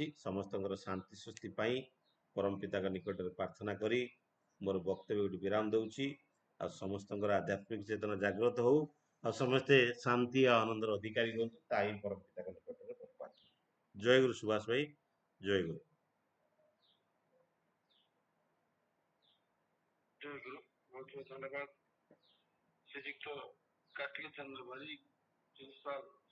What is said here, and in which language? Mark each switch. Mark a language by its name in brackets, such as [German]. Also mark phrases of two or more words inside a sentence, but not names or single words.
[Odia] ସମସ୍ତଙ୍କର ଶାନ୍ତି ସୃଷ୍ଟି ପାଇଁ ପରମ ପିତାଙ୍କ ନିକଟରେ ପ୍ରାର୍ଥନା କରି ମୋର ବକ୍ତବ୍ୟକୁ ବିରାମ ଦଉଛି। ଆଉ ସମସ୍ତଙ୍କର ଆଧ୍ୟାତ୍ମିକ ଚେତନା ଜାଗ୍ରତ ହଉ, ଆଉ ସମସ୍ତେ ଶାନ୍ତି ଆଉ ଆନନ୍ଦର ଅଧିକାରୀ ହୁଅନ୍ତୁ, ତା ହିଁ ପରମ ପିତାଙ୍କ ନିକଟରେ ପ୍ରାର୍ଥନା। ଜୟ ଗୁରୁ ସୁଭାଷ ଭାଇ, ଜୟ ଗୁରୁ। [Hindi] जय गुरु। बहुत बहुत धन्यवाद श्रीयुक्त कार्तिक चंद्र भाई, जिस साल